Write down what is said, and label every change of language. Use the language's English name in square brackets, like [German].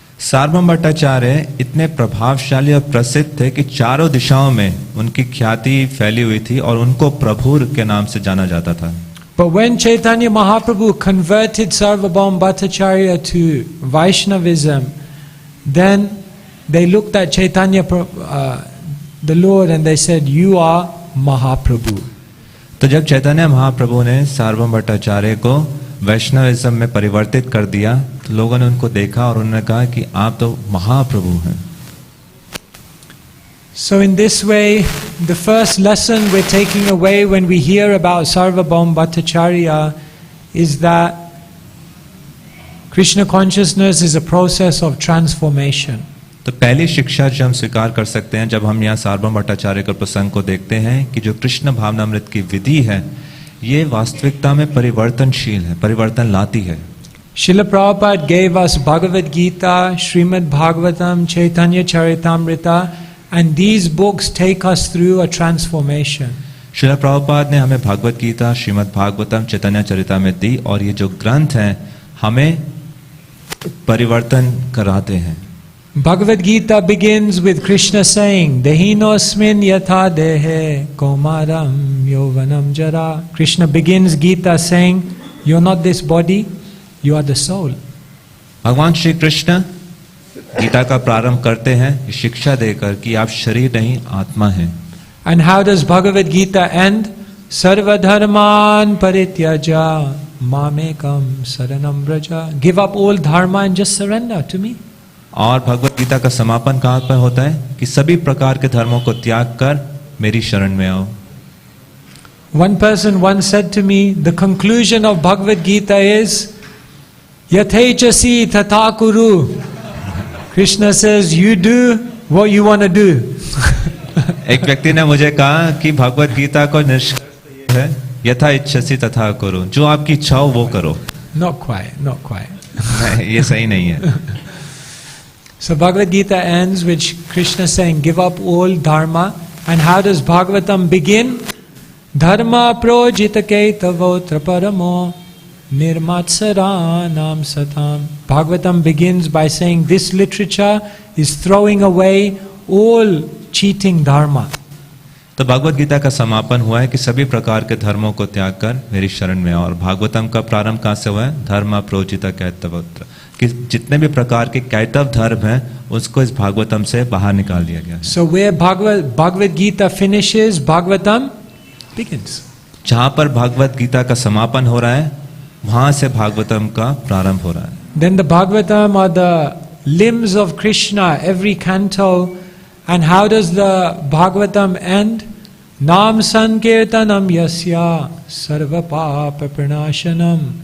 [Hindi] सार्वभौम भट्टाचार्य इतने प्रभावशाली और प्रसिद्ध थे कि चारों दिशाओं में उनकी ख्याति फैली हुई थी और उनको प्रभु के नाम से जाना जाता था. [English] But when Chaitanya Mahaprabhu converted Sarvabhaum Bhattacharya to Vaishnavism, then they looked at Chaitanya, the Lord, and they said, "You are Mahaprabhu." [Hindi] तो जब चैतन्य महाप्रभु ने सार्वभौम भट्टाचार्य को वैष्णविज्म में परिवर्तित कर दिया तो लोगों ने उनको देखा और उन्होंने कहा कि आप तो महाप्रभु हैं. [English] So in this way, the first lesson we're taking away when we hear about Sarvabhaum Bhattacharya is that Krishna consciousness is a process of transformation. [Hindi] तो पहली शिक्षा जो हम स्वीकार कर सकते हैं जब हम यहाँ सार्वभौम भट्टाचार्य के प्रसंग को देखते हैं कि जो कृष्ण भावनामृत की विधि है ये वास्तविकता में परिवर्तनशील है, परिवर्तन लाती है. [English] Srila Prabhupada gave us Bhagavad Gita, Srimad Bhagavatam, Chaitanya Charitamrita, and these books take us through a transformation. [Hindi] Srila Prabhupada ने हमें भगवत गीता, श्रीमद् भागवतम, चैतन्य चरितामृत दी और ये जो ग्रंथ हैं हमें परिवर्तन कराते हैं. [English] Bhagavad Gita begins with Krishna saying, [Sanskrit] Dehinosmin yatha dehe komaram yovanam jara. [English] Krishna begins Gita saying, you're not this body, you are the soul. [Hindi] भगवान श्री कृष्ण गीता का प्रारंभ करते हैं शिक्षा देकर कि आप शरीर नहीं आत्मा हैं. [English] And how does Bhagavad Gita end? [Sanskrit] Sarva dharman parityaja mamekam saranam braja. [English] Give up all dharma and just surrender to me. [Hindi] और भगवत गीता का समापन कहाँ पर होता है कि सभी प्रकार के धर्मों को त्याग कर मेरी शरण में आओ. [English] One person once said to me, the conclusion of Bhagavad Gita is [Sanskrit] yathaichasi tatha kuru. [English] Krishna says, you do what you want to do. [Hindi] एक व्यक्ति ने मुझे कहा कि भगवत गीता को निष्कर्ष है [Sanskrit] यथा इच्छसी तथा करो, [Hindi] जो आपकी इच्छा हो वो करो. [English] Not quite. [Hindi] ये सही नहीं है. [English] So Bhagavad Gita ends with Krishna saying, give up all dharma. And how does Bhagavatam begin? [Sanskrit] Dharma projita ketavotra paramo nirmatsaranam satam. [English] Bhagavatam begins by saying this literature is throwing away all cheating dharma. [Hindi] तो भगवत गीता का समापन हुआ है कि सभी प्रकार के धर्मों को त्याग कर मेरी शरण में आओ. और भागवतम का प्रारंभ कहाँ से हुआ है? [Sanskrit] धर्म प्रोचिता कैतवत्र, [Hindi] कि जितने भी प्रकार के कैतव धर्म हैं उसको इस भागवतम से बाहर निकाल दिया गया. [English] So where Bhagavad Gita finishes, Bhagavatam begins. [Hindi] जहाँ पर भागवत गीता का समापन हो रहा है वहां से भागवतम का प्रारंभ हो रहा है. [English] Then the Bhagavatam are the limbs of Krishna, every canto. And how does the Bhagavatam end? [Sanskrit] Nam sankirtanam yasya sarva papa pranashanam.